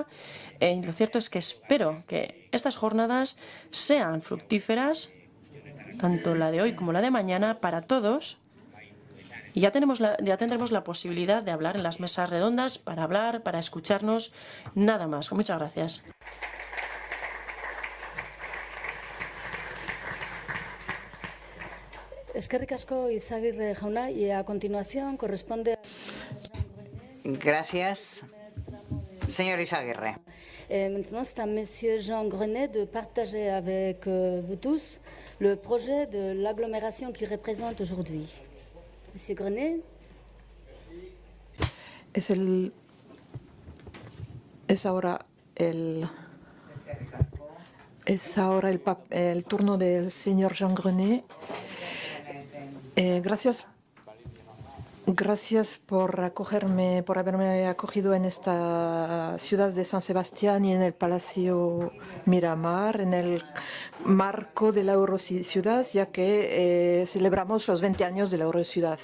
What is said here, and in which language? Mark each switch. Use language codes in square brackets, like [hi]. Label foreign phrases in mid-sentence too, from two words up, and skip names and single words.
[es] Lo cierto es que espero que estas jornadas sean fructíferas, tanto la de hoy como la de mañana, para todos. Y ya tendremos la posibilidad de hablar en las mesas redondas, para escucharnos, nada más. Muchas gracias. [eu] Eskerrik asko Izagirre jauna, [es] y a continuación corresponde. Gracias, señor Izagirre. [fr] Maintenant, c'est à Monsieur Jean Grenet de partager avec vous tous le projet de l'agglomération qu'il représente aujourd'hui. Monsieur Grenet. [es] Es ahora el turno del señor Jean Grenet. Gracias Gracias por acogerme, por haberme acogido en esta ciudad de San Sebastián y en el Palacio Miramar, en el marco de la Eurociudad, ya que celebramos los 20 años de la Eurociudad.